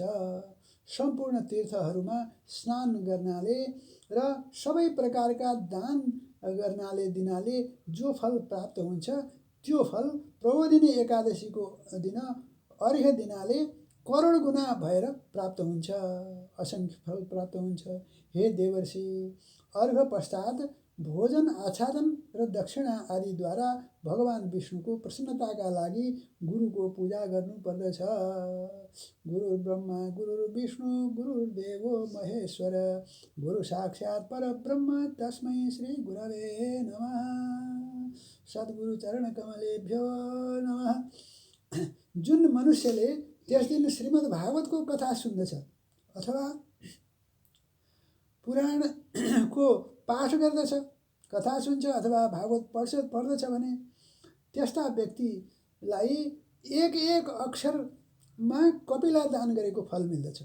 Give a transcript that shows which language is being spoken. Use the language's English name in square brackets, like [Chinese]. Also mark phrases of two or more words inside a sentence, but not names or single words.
[Nepali] सम्पूर्ण तीर्थहरूमा स्नान गर्नाले र सबै प्रकारका दान गर्नाले दिनाले जो फल प्राप्त हुन्छ त्यो फल प्रबोधिनी एकादशीको दिन अर्घ्य दिनाले करोड गुना भएर प्राप्त हुन्छ, असंख्य फल प्राप्त हुन्छ। हे देवर्षि, अर्घ पश्चात भोजन, आच्छादन र दक्षिणा आदिद्वारा भगवान विष्णुको प्रसन्नताका लागि गुरुको पूजा गर्नुपर्दछ। [Sanskrit] गुरुर्ब्रह्मा गुरुर्विष्णु गुरुर्देवो महेश्वर गुरु साक्षात् परब्रह्म तस्मै श्री गुरवे नमः। सद्गुरु चरण कमलेभ्यो नमः। [Nepali] जुन मनुष्यले त्यस दिन श्रीमद् भागवतको कथा सुन्दछ अथवा पुराणको पाठ गर्दछ, कथा सुन्छ अथवा भागवत पढ्दछ भने त्यस्ता व्यक्तिलाई एक एक अक्षरमा कपिला दान गरेको फल मिल्दछ।